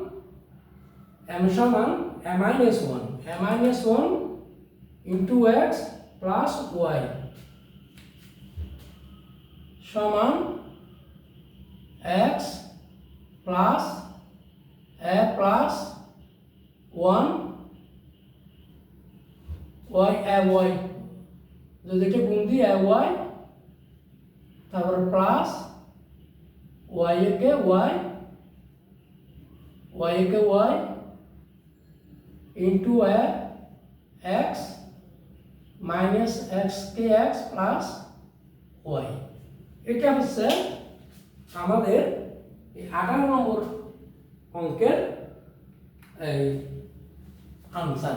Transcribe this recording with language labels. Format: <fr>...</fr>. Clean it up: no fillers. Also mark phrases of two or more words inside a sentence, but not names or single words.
<en>a minus 1 into x plus y সমান x plus a plus 1</en> <bn>y a y যদি এটা গুণ দিই a y তারপর প্লাস y কে y into</bn> <en>a x minus x</en> <bn>কে</bn> <en>x plus y,</en> <bn>এটা হচ্ছে আমাদের এই 18 নম্বর অঙ্কের এই আনসার।</bn>